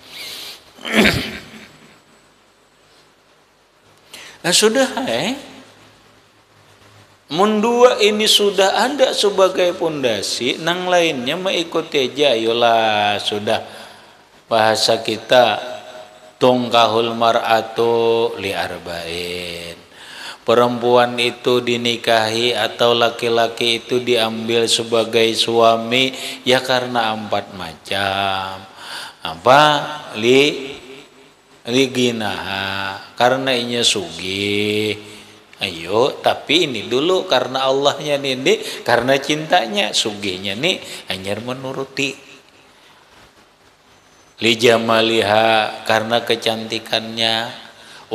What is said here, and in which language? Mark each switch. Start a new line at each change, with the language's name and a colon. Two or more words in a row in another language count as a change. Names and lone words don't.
Banjar: Nah sudah mun dua ini sudah ada sebagai pondasi, nang lainnya mengikuti aja, ayolah sudah.
Indonesian: Bahasa kita
Arabic: تنكح المرأة لأربع.
Indonesian: Perempuan itu dinikahi atau laki-laki itu diambil sebagai suami ya karena 4 macam. Apa?
Arabic: لغناها,
Banjar: karena inya sugih. Ayo, tapi ini dulu karena Allahnya nih, karena cintanya, sugihnya nih hanya menuruti.
Arabic: لجمالها,
Indonesian: karena kecantikannya.